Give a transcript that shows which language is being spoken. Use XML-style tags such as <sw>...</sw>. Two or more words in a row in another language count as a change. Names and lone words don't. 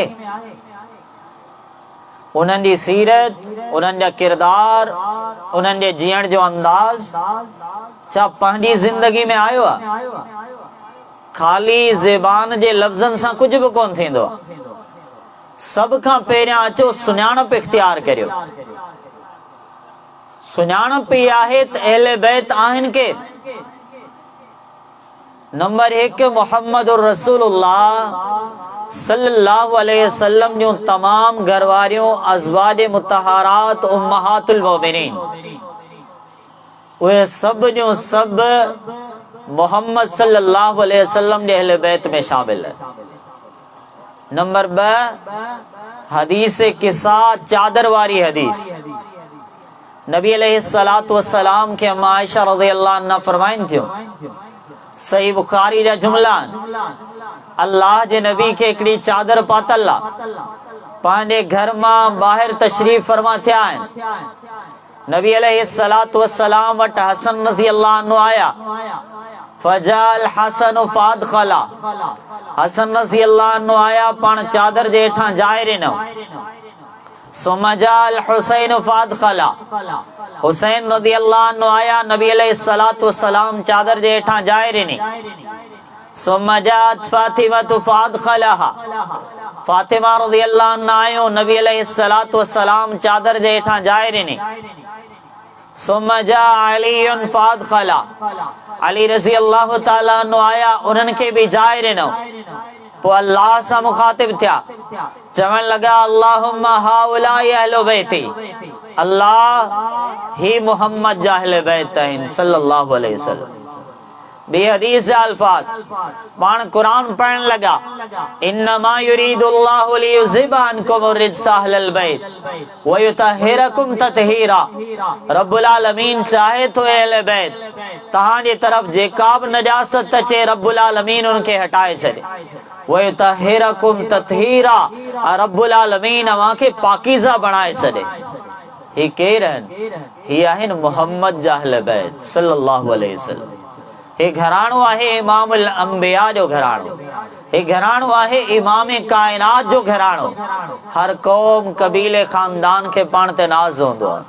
<sd>उन्हनि जी सीरत, उन्हनि जा किरदार, उन्हनि जे जीअण जो अंदाज़ छा पंहिंजी ज़िंदगी में आयो आहे? ख़ाली ज़बान जे लफ़्ज़नि सां कुझु बि कोन थींदो। सभ खां पहिरियां अचो सुञाणप इख्तियार करियो। सुञाणप ई आहे त अहले बैत आहिनि के। नंबर 1 मोहम्मद रसूलुल्लाह</sd> <ar>صلى الله عليه وسلم</ar> <sd>जूं तमाम घरवारियों</sd> <ar>أزواج مطهرات أمهات المؤمنين,</ar> <sd>उहे सभ जूं सभ मोहम्मद</sd> <ar>صلى الله عليه وسلم</ar> <sd>जे अहले बैत में शामिल है। नंबर 2 हदीस किसा चादर वारी हदीस। नबी</sd> <ar>عليه الصلاة والسلام</ar> <sd>के अम्मा आयशा</sd> <ar>رضي الله عنها</ar> <sd>फरमाइन थियूं, सही बुखारी जा जुमला, अल्लाह जे नबी के हिकिड़ी चादर पातल आहे, पंहिंजे घर मां ॿाहिरि तशरीफ़ फरमा थिया आहिनि। नबी</sd> <ar>عليه الصلاة والسلام</ar> <sd>वटि हसन</sd> <ar>رضي الله عنه</ar> <sd>आया,</sd> <ar>فجاء الحسن فأدخله,</ar> <sd>हसन</sd> <ar>رضي الله عنه</ar> <sd>आया, पाण चादर जे हेठां जाइ ॾिनो।</sd> <ar>ثم جاء الحسين فأدخله,</ar> <sd>हुसैन</sd> <ar>رضي الله عنه</ar> <sd>आया, नबी</sd> <ar>عليه الصلاة والسلام</ar> <sd>चादर जे हेठां जाए ॾिनी।</sd> <ar>ثم جاءت فاطمة فأدخلها,</ar> <sd>फातिमा</sd> <ar>رضي الله عنها</ar> <sd>आयो, नबी</sd> <ar>عليه الصلاة والسلام</ar> <sd>चादर जे हेठां जाए ॾिनी।</sd> <ar>ثم جاء علي فأدخله,</ar> <sd>अली</sd> <ar>رضي الله تعالى عنه</ar> <sd>आया, उन्हनि खे बि जाए ॾिनो। पोइ अल्लाह सां मुखातिब थिया, चवण लॻा</sd> <ar>اللهم هؤلاء أهل بيتي,</ar> <sd>अल्लाह ही मोहम्मद जा अहले बैत आहिनि</sd> <ar>صلى الله عليه وسلم.</ar> <sd>बे हदीस जा अल्फाज पाण कुरान पढ़ण लगा,</sd> <ar>إنما يريد الله ليذهب عنكم الرجس أهل البيت ويطهركم تطهيرا. رب العالمين</ar> <sd>चाहे तो अहले बैत तहां जे तरफ जेका बि नजासत अचे,</sd> <ar>رب العالمين</ar> <sd>उनखे हटाए छॾे।</sd> <ar>ويطهركم تطهيرا, رب العالمين</ar> <sd>अवां खे पाकीज़ा बणाए छॾे। ही केर आहिनि? ही आहिनि मोहम्मद जा अहले बैत</sd> <ar>صلى الله عليه وسلم.</ar> <sd>हे घराणो आहे</sd> <ar>إمام الأنبياء</ar> <sd>जो घराणो, हे घराणो आहे इमाम कायनात जो घराणो। हर क़ौम कबीले खानदान खे पाण ते नाज़ हूंदो आहे।</sd>